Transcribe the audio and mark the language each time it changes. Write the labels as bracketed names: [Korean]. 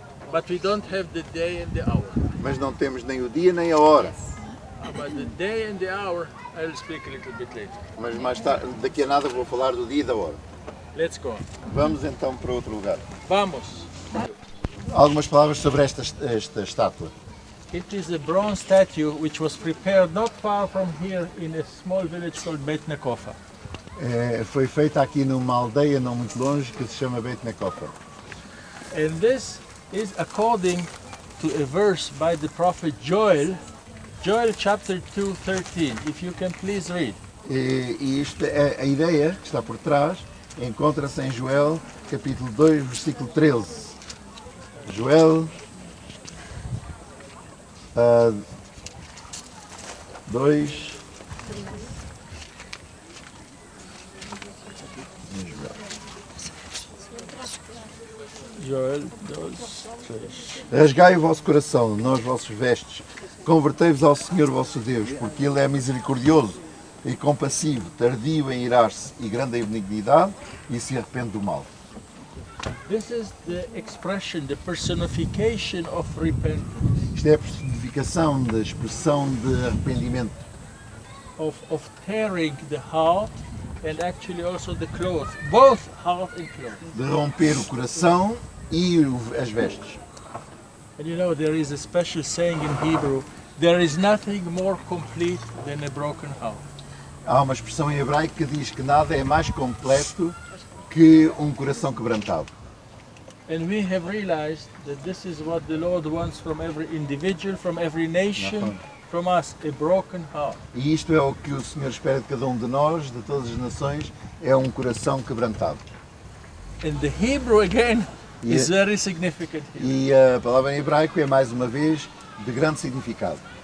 [English] but we don't have the day and the hour. [Portuguese] mas não temos nem o dia nem a hora. [English] About the day and the hour, I'll speak a little bit later. [Portuguese] Mas mais tarde, daqui a nada vou falar do dia e da hora. [English] Let's go. [Portuguese] Vamos então para outro lugar. Vamos. Algumas palavras sobre esta estátua. [English] It is a bronze statue which was prepared not far from here in a small village called Beit Nekofa. [Portuguese] Foi feita aqui numa aldeia não muito longe que se chama Beit Nekofa. [English] And this is according to a verse by the prophet Joel, Joel chapter 2:13. If you can please read. [Portuguese] E isto é a ideia que está por trás, encontra-se em Joel, capítulo 2, versículo 13. Joel 2. Joel 2:13. Rasgai o vosso coração, não os vossos vestes. Convertei-vos ao Senhor vosso Deus, porque Ele é misericordioso e compassivo, tardio em irar-se e grande em benignidade, e se arrepende do mal. [English] This is the expression, the personification of repentance, [Portuguese] Isto é a personificação da expressão de arrependimento, [English] of tearing the heart and actually also the clothes, both heart and clothes. [Portuguese] de romper o coração e as vestes. [English] And you know, there is a special saying in Hebrew, there is nothing more complete than a broken heart. [Portuguese] Há uma expressão em hebraico que diz que nada é mais completo que um coração quebrantado. [English] And we have realized that this is what the Lord wants from every individual, from every nation, from us, a broken heart. [Portuguese] E isto é o que o Senhor espera de cada um de nós, de todas as nações, é um coração quebrantado. [English] And the Hebrew again is very significant here. [Portuguese] E a palavra em hebraico é mais uma vez de grande significado.